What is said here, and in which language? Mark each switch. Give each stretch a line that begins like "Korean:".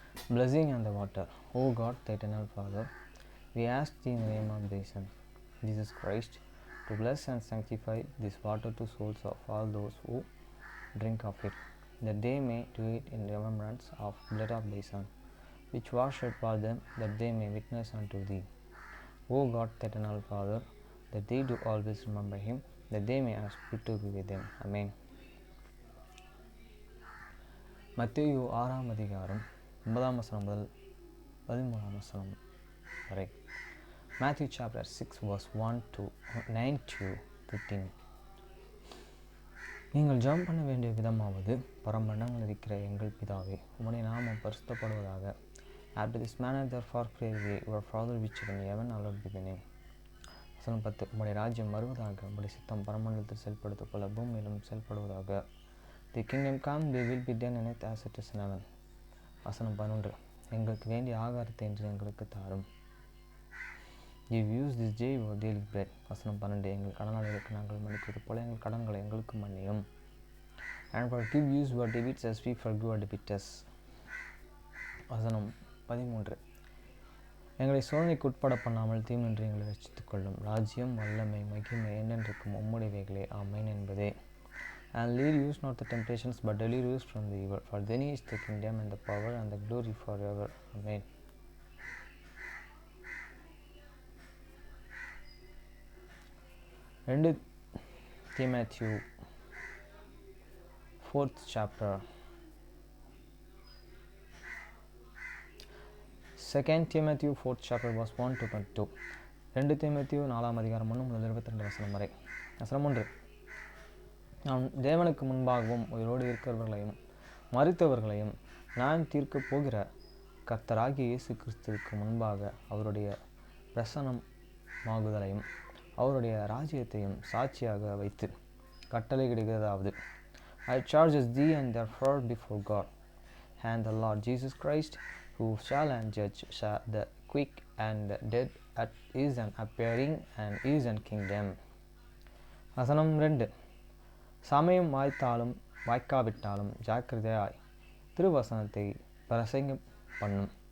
English: Blessing on the water. O God, the eternal Father, we ask Thee in the name of Thy Son, Jesus Christ, to bless and sanctify this water to souls of all those who drink of it, that they may do it in remembrance of the blood of Thy Son, which was shed for them, that they may witness unto Thee. O God, the eternal Father, that they do always remember Him, that they may have spirit to be with them. Amen.
Tamil: மத்தேயு 6ஆம் அதிகாரம் 9ஆம் வசனம் முதல் 13ஆம் வசனம் வரை.
English: Matthew chapter 6 verse 1 to 9 to 15.
Tamil: நீங்கள் ஜெபம் பண்ண வேண்டிய விதமாவது, பரமண்டலங்களில் இருக்கிற எங்கள் பிதாவே, உம்முடைய நாமம் பரிசுத்தப்படுவதாக.
English: After this manner therefore pray ye, your Father which is in heaven, hallowed be thy name.
Tamil: வசனம் 10. உம்முடைய ராஜ்யம் வருவதாக, உம்முடைய சித்தம் பரமண்டலத்தில் செயல்படுத்திக் கொள்ள பூமியிலும் செயல்படுவதாக.
English: The kingdom come, they will be done in earth as it is in heaven.
Tamil: வசனம் 11. எங்களுக்கு வேண்டிய ஆகாரத்தை என்று எங்களுக்கு தாரும்.
English: Give us this day our daily bread.
Tamil: வசனம் 12. எங்கள் கடனாளிகளுக்கு நாங்கள் மன்னிப்பது போல எங்கள் கடன்களை எங்களுக்கு மன்னியும்.
English: And forgive us our debts as we forgive our debtors.
Tamil: வசனம் 13. எங்களை சோதனைக்கு உட்பட பண்ணாமல் தீமின்றி எங்களை ரட்சித்துக் கொள்ளும். ராஜ்யம், வல்லமை, மகிமை என்றென்றைக்கும் உம்முடையவைகளே. ஆமென் என்பதே.
English: And lead us not the temptations, but deliver us from the evil. For thine is the kingdom and the power and the glory forever. Amen.
Tamil: ரெண்டு தீமோத்தேயு
English: 4th chapter. 2 Timothy 4th chapter verse 1 to 22.
Tamil: 2 தீமோத்தேயு 4ஆம் அதிகாரம் 1 முதல் 22 வசனம் வரை. வசனம் 1. நாம் தேவனுக்கு முன்பாகவும் உயிரோடு இருக்கிறவர்களையும் மரித்தவர்களையும் நான் தீர்க்கப் போகிற கர்த்தராகிய இயேசு கிறிஸ்துவுக்கு முன்பாக அவருடைய பிரசன்னமாகுதலையும் அவருடைய ராஜ்யத்தையும் சாட்சியாக வைத்து கட்டளையிடுகிறதாவது,
English: I charge thee and therefore before God and the Lord Jesus Christ, who shall and judge the quick and the dead at his appearing and his kingdom.
Tamil: வசனம் 2. சமயம் வாய்த்தாலும் வாய்க்காவிட்டாலும் ஜாக்கிரதையாய் திருவசனத்தை பிரசங்கம் பண்ணும்.